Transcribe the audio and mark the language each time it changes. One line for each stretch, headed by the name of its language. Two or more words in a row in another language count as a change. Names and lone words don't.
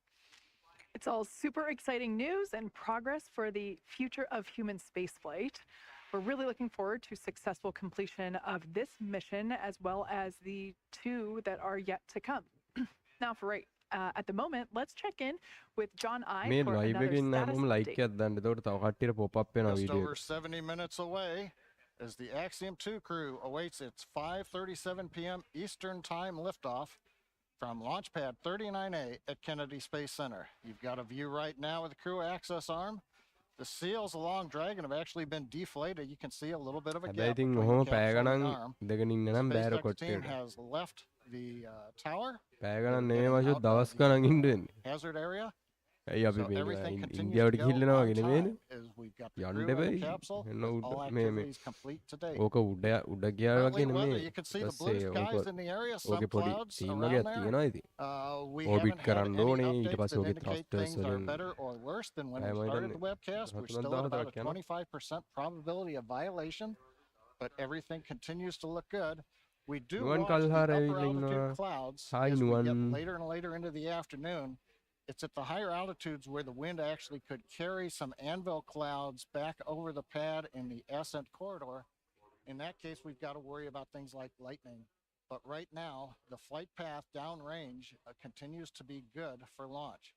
English: It's all super exciting news and progress for the future of human spaceflight. We're really looking forward to successful completion of this mission as well as the 2 that are yet to come. Now, at the moment, let's check in with John I
Sinhala: මේ
English: for live another
Sinhala: එකේ ඉන්න
English: status
Sinhala: හැමෝම like
English: update.
Sinhala: එකක් දාන්න. එතකොට තව කට්ටියට
English: pop up
Sinhala: වෙනවා
English: Just
Sinhala: වීඩියෝ
English: over
Sinhala: එක.
English: 70 minutes away as the Axiom 2 crew awaits its 5:37 p.m. Eastern Time liftoff from Launch Pad 39A at Kennedy Space Center. You've got a view right now of the crew access arm. The seals along Dragon have actually been deflated. You can see a little bit of a
Sinhala: හැබැයි
English: gap
Sinhala: ඉතින්
English: between
Sinhala: ඔහොම
English: the
Sinhala: පැය
English: capsule and
Sinhala: ගණන්
English: the arm.
Sinhala: ඉඳගෙන ඉන්න නම් බෑර
English: SpaceX team
Sinhala: කොට්ටේට.
English: has left the tower.
Sinhala: පැය
English: They're
Sinhala: ගණන් නෙමෙයි
English: getting
Sinhala: මාෂෝ
English: out of
Sinhala: දවස්
English: the,
Sinhala: ගණන් ඉන්න වෙන්නේ.
English: hazard area.
Sinhala: ඇයි අපි
English: So
Sinhala: මේ
English: everything continues
Sinhala: ඉන්දියාවට
English: to go
Sinhala: ගිහිල්ලනවා
English: on
Sinhala: වගේ නෙමෙයිනේ.
English: time as we've got the
Sinhala: යන්න
English: crew in the
Sinhala: එපයි.
English: capsule
Sinhala: එන්න
English: with
Sinhala: උඩ
English: all
Sinhala: මේ
English: activities complete today.
Sinhala: ඕක උඩ ගියා වගේ
English: Currently,
Sinhala: නෙමෙයි.
English: weather, you can see the blue
Sinhala: ඊපස්සේ
English: skies
Sinhala: ඕක
English: in the area,
Sinhala: ඕකේ
English: some
Sinhala: පොඩි
English: clouds
Sinhala: තීම්
English: around
Sinhala: වගේක්
English: there.
Sinhala: තියෙනවා ඉතින්.
English: We
Sinhala: Orbit
English: haven't had
Sinhala: කරන්න
English: any
Sinhala: ඕනේ ඊට
English: updates
Sinhala: පස්සේ
English: that
Sinhala: ඕකේ
English: indicate
Sinhala: thrusters
English: things are
Sinhala: වලින්
English: better or worse than when
Sinhala: පැයම
English: we started
Sinhala: හිටන්නේ
English: the webcast. We're still at about a 25% probability of violation, but everything continues to look good. We do
Sinhala: නුවන්
English: watch the
Sinhala: කල්හාර
English: upper
Sinhala: ඇවිල්ලා ඉන්නවා.
English: altitude clouds
Sinhala: Hi
English: as we get
Sinhala: නුවන්.
English: later and later into the afternoon. It's at the higher altitudes where the wind actually could carry some anvil clouds back over the pad in the ascent corridor. In that case, we've got to worry about things like lightning. But right now, the flight path downrange continues to be good for launch.